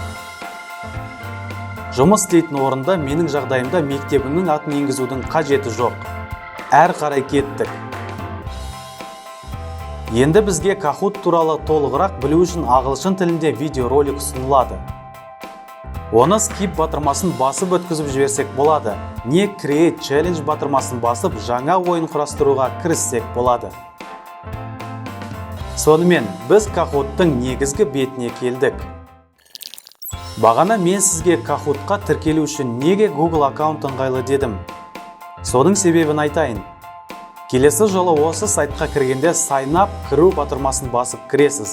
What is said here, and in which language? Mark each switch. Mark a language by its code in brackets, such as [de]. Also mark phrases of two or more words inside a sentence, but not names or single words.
[kk] Жұмыс істейтін орында менің жағдайымда мектебімнің атын енгізудің қажеті жоқ. Әрі қарай кеттік. Енді бізге Kahoot туралы толығырақ білу үшін ағылшын тілінде видеоролик ұсынылады. Оны skip батырмасын басып өткізіп жіберсек болады, не [en] create challenge [kk] батырмасын басып жаңа ойын құрастыруға кіріссек болады. Сонымен, біз Kahoot-тың негізгі бетіне келдік. Бағана мен сізге Kahoot-қа тіркелу үшін неге Google аккаунт ыңғайлы дедім. Соның себебін айтайын. Келесі жолы осы сайтқа кіргенде [en] Sign up [kk] кіру батырмасын басып кіресіз.